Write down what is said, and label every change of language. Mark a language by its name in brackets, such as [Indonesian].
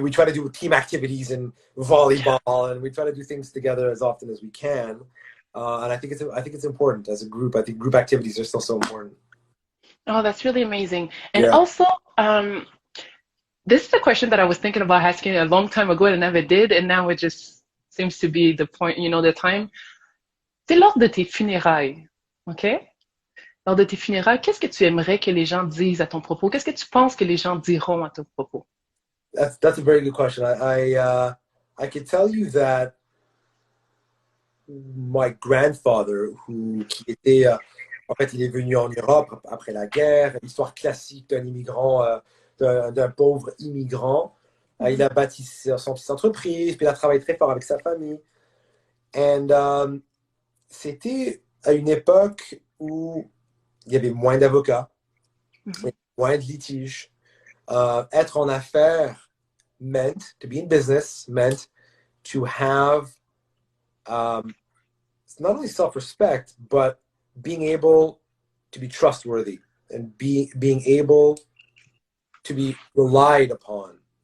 [English] we try to do team activities and volleyball, and we try to do things together as often as we can. And I think it's important as a group. I think group activities are still so important. Oh, that's really amazing. And also, this is a question that I was thinking about asking a long time ago and I never did, and now it just seems to be the point, you know, the time. [French] C'est lors de tes funérailles, OK? Lors de tes funérailles, qu'est-ce que tu aimerais que les gens disent à ton propos? Qu'est-ce que tu penses que les gens diront à ton propos? [English] That's a very good question. I can tell you that my grandfather, [French] qui était, en fait, il est venu en Europe après la guerre, l'histoire classique d'un immigrant, d'un pauvre immigrant. Il a bâti son petite entreprise, puis il a travaillé très fort avec sa famille. Et c'était à une époque où il y avait moins d'avocats, moins de litiges. Être en affaires [English] meant, to be in business, meant to have not only self-respect, but being able to be trustworthy and being able to be relied upon.